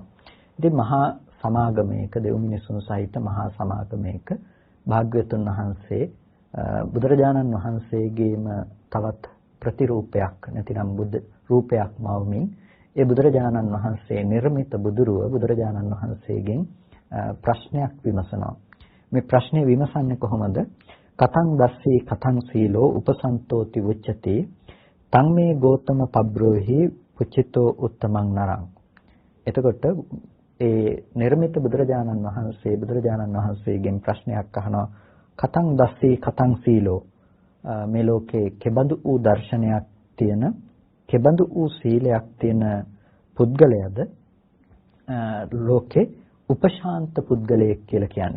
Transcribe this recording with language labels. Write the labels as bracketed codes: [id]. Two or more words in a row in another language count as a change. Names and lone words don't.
[si] ඉතින් මහා සමාගමයක දෙව් මිනිසුන් සහිත මහා සමාගමයක භාග්‍යවතුන් වහන්සේ බුදුරජාණන් වහන්සේගේම තවත් ප්‍රතිරූපයක් නැතිනම් බුද්ධ රූපයක් මවමින් ඒ බුදුරජාණන් වහන්සේ නිර්මිත බුදුරුව බුදුරජාණන් වහන්සේගෙන් ප්‍රශ්නයක් විමසනවා. මේ ප්‍රශ්නේ විමසන්නේ කොහොමද? [pi] කතං දස්සී කතං සීලෝ උපසන්තෝති උච්චති තං මේ ගෝතම පබ්‍රෝහි පුචිතෝ උත්තමං නරං. [si] එතකොට ඒ නිර්මිත බුදුරජාණන් වහන්සේගෙන් ප්‍රශ්නයක් අහනවා. [pi] කතං දස්සී කතං සීලෝ [si] මේ ලෝකේ කෙබඳු වූ දර්ශනයක් තියෙන කෙබඳු වූ සීලයක් තියෙන පුද්ගලයාද ලෝකේ උපශාන්ත පුද්ගලයෙක් කියලා කියන්නේ.